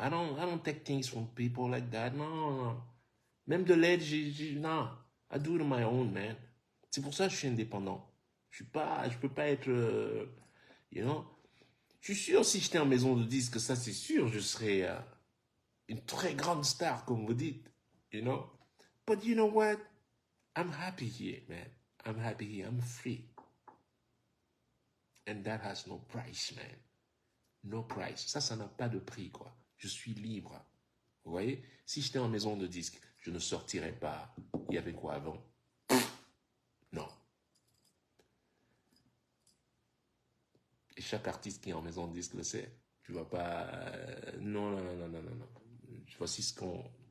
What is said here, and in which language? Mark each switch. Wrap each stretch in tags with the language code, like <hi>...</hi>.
<en>I don't take things from people like that.</en> <fr>Non, non. Même de l'aide, non.</fr> <en>I do it on my own, man.</en> <fr>C'est pour ça que je suis indépendant. Je peux pas être,</fr> <en>you know.</en> <fr>Je suis sûr, si j'étais en maison de disque, ça c'est sûr, je serais une très grande star, comme vous dites,</fr> <en>you know. But you know what? I'm happy here, man. I'm happy here. I'm free. And that has no price, man. No price.</en> <fr>Ça n'a pas de prix, quoi. Je suis libre. Vous voyez? Si j'étais en maison de disque, je ne sortirais pas. Il y avait quoi avant? Non. Et chaque artiste qui est en maison de disque le sait. Tu vas pas... non, non, non, non, non, non, non. Voici ce qu'on...</fr>